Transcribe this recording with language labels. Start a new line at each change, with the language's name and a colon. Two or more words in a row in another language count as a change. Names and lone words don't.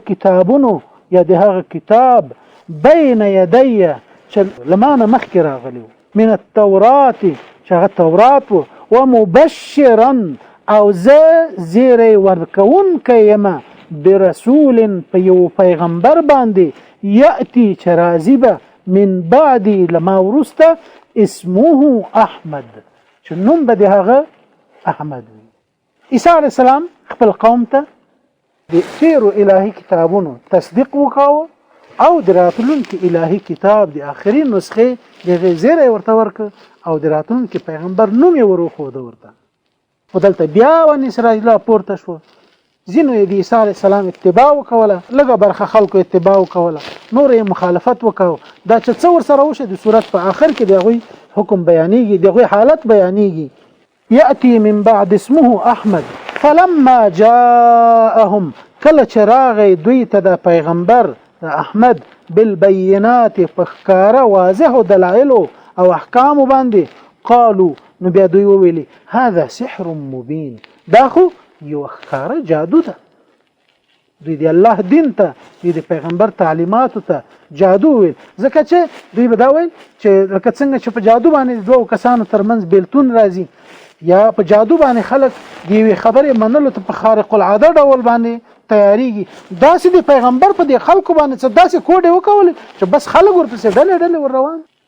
Pashto: کتابونو یا د هغه کتاب
Arabic: بین یدی
Pashto: چې لما نه مخکې راغلی
Arabic: من التورات
Pashto: چې هغه تورات و ومبشرا او زه زیری ورکوونکی یم برسول په یو پیغمبر باندې یأتی چې راځي به
Arabic: من بعدی
Pashto: لما ورسته
Arabic: اسمه احمد
Pashto: چې نوم به د هغه احمد وي عیسی
Arabic: علیه السلام
Pashto: خپل قوم ته د تیرو الهي کتابونو تصدیق وکاوه او د راتلونکي الهي کتاب د آخري نسخه د زیره ورته ورک او د راتلونکي پیغمبر نوم یې وروخود ورته. ودلته بیا ون اسرائیل پورته شو، ځینو د عیسی
Arabic: علی السلام
Pashto: اتباع وکوله، لږه برخه خلکو اتباع وکوله، نور یې مخالفت وکاو. دا چې څه ورسره وشه د صورت په آخر کې دغوی حکم بیانېږي، دغوی حالت بیانېږي.
Arabic: یأتی من بعد اسمه احمد فلما جاءهم
Pashto: کله چې راغی دوی ته د پیغمبر د احمد بالبینات په ښکاره واضح دلایل او احکام باندې قالو نو بیا دوی وویلي
Arabic: هذا سحر مبین،
Pashto: دا خو یو ښکاره جادو ده. دوی د الله دین ته دوی د پیغمبر تعلیماتو ته جادو ویل، ځکه چې دوی به دا ویل چې لکه څنګه چې په جادو باندې دوه کسانو ترمنځ بیلتون راځي یا په جادو باندې خلک د یوې خبرې منلو ته په خارق العاده ډول باندې تیاریږي، داسې د پیغمبر په دې خلکو باندې څه داسې کوډې وکولې چې بس خلک ورپسې ډلې ډلې ور روان،